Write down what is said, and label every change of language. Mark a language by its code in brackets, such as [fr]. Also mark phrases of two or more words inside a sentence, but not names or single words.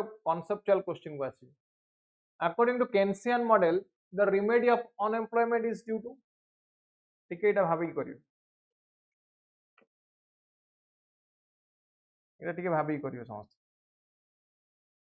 [en] conceptual question [or] କୁ ଆସି [en] according to Keynesian model the remedy of unemployment is due to [or] ଟିକେ ଏଟା ଭାବି କରିଓ ଏଟା ଟିକେ ଭାବି କରିଓ ସମସ୍ତ